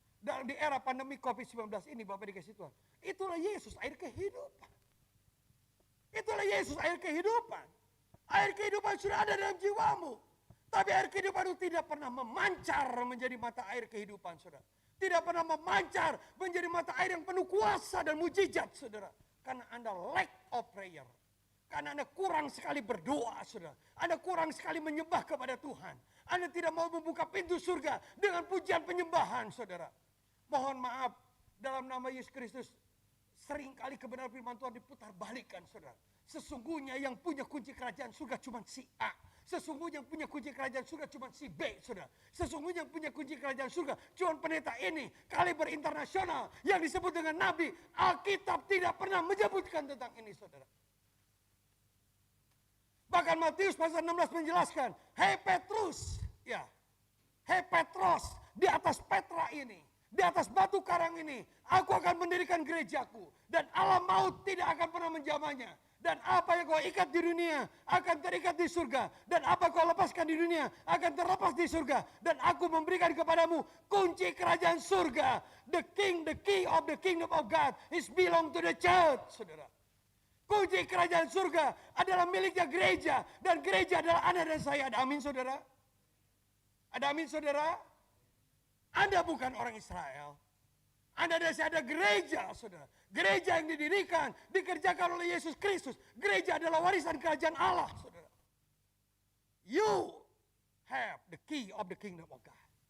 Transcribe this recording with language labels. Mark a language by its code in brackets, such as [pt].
[id] Dalam di era pandemi COVID-19 ini, Bapak dikasih Tuhan. Itulah Yesus, air kehidupan. Itulah Yesus, air kehidupan. Air kehidupan sudah ada dalam jiwamu. Tapi air kehidupan itu tidak pernah memancar menjadi mata air kehidupan, saudara. Tidak pernah memancar menjadi mata air yang penuh kuasa dan mujizat, saudara. Karena Anda [en] lack of prayer. [id] Karena Anda kurang sekali berdoa, saudara. Anda kurang sekali menyembah kepada Tuhan. Anda tidak mau membuka pintu surga dengan pujian penyembahan, saudara. Mohon maaf, dalam nama Yesus Kristus, seringkali kebenaran firman Tuhan diputar balikan, saudara. Sesungguhnya yang punya kunci kerajaan surga cuma si A. Sesungguhnya yang punya kunci kerajaan surga cuma si B, saudara. Sesungguhnya yang punya kunci kerajaan surga cuma pendeta ini, kaliber internasional yang disebut dengan Nabi. Alkitab tidak pernah menyebutkan tentang ini, saudara. Bahkan Matius pasal 16 menjelaskan, hei Petrus, ya, hei Petros, di atas Petra ini, di atas batu karang ini, aku akan mendirikan gerejaku, dan alam maut tidak akan pernah menjamahnya. Dan apa yang kau ikat di dunia akan terikat di surga. Dan apa kau lepaskan di dunia akan terlepas di surga. Dan aku memberikan kepadamu kunci kerajaan surga. [en] The key of the kingdom of God is belong to the church, saudara. [id] Kunci kerajaan surga adalah miliknya gereja. Dan gereja adalah Anda dan saya. Ada amin, saudara? Ada amin, saudara? Anda bukan orang Israel. Anda dan saya ada gereja, saudara. Gereja yang didirikan, dikerjakan oleh Yesus Kristus. Gereja adalah warisan kerajaan Allah, saudara. [en] You have the key of the kingdom of God.